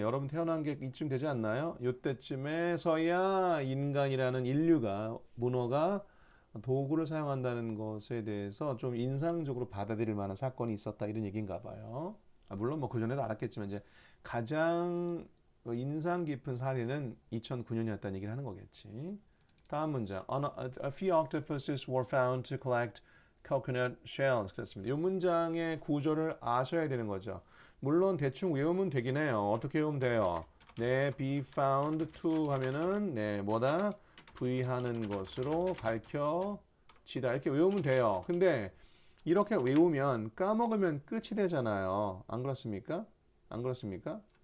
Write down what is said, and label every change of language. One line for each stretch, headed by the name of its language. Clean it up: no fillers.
Korean: 여러분 태어난 게 이쯤 되지 않나요? 요때쯤에서야 인간이라는 인류가 문어가 도구를 사용한다는 것에 대해서 좀 인상적으로 받아들일 만한 사건이 있었다 이런 얘기인가 봐요. 물론 뭐 그전에도 알았겠지만 이제 가장 인상 깊은 사례는 2009년이었다는 얘기를 하는 거겠지. 다음 문장.
English: A few octopuses were found to collect coconut shells.
Korean: 그렇습니다. 이 문장의 구조를 아셔야 되는 거죠. 물론 대충 외우면 되긴 해요. 어떻게 외우면 돼요? 네,
English: be found to
Korean: 하면은 네, 뭐다? 부의하는 것으로 밝혀지다. 이렇게 외우면 돼요. 근데 이렇게 외우면 까먹으면 끝이 되잖아요. 안 그렇습니까? 안 그렇습니까?